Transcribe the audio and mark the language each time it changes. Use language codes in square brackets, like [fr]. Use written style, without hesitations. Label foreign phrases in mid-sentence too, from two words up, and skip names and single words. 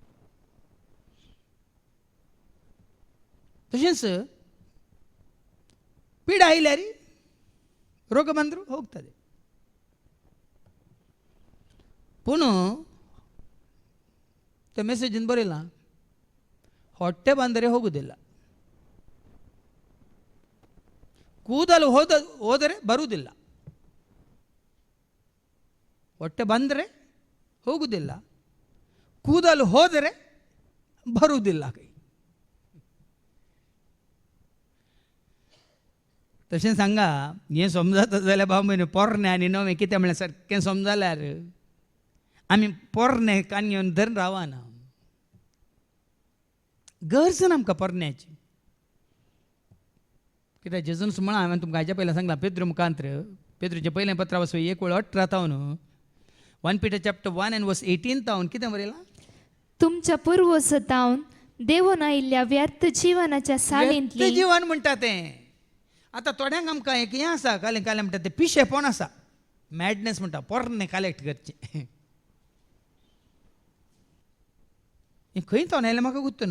[kok] तशेंच पीड आयल्यार रोग बांदरू होगतले. पूण त्या मेसेजीन बरयलां [kn] ಹೊಟ್ಟೆ ಬಂದರೆ ಹೋಗುವುದಿಲ್ಲ, ಕೂದಲು ಹೋದರೆ ಬರುವುದಿಲ್ಲ. ಹೊಟ್ಟೆ ಬಂದರೆ ಹೋಗುವುದಿಲ್ಲ, ಕೂದಲು ಹೋದರೆ ಬರುವುದಿಲ್ಲ. [kok] तशें सांगा. हें समजता जाल्यार बाबा म्हणे पोरणे आनी नवें कितें म्हळ्यार सारकें समजल्यार आमी पोरणे कान घेवन धरून रावना. गरज ना आमकां पोरण्याची. कित्याक जेजून म्हळां हांवें तुमकां हाच्या पयलीं सांगलां पेद्रू मुखांत्र, पेद्रूचें पयलें पत्र वचून 1:18 तावन 1 Peter [en] chapter 1 and verse 18 [kok] तावन कितें बरयलां? तुमच्या पूर्वजांतावन देवून आयिल्ल्या व्यर्थ जिवनाच्या सालींतली. जीवन म्हणटा तें. आतां थोड्यांक आमकां एक हें आसा, कालें कालें म्हणटा तें पिशेपण आसा, मॅडनेस म्हणटा, पोरणे कलेक्ट करचें. हें खंय तो आयलें म्हाका गुर्तूना.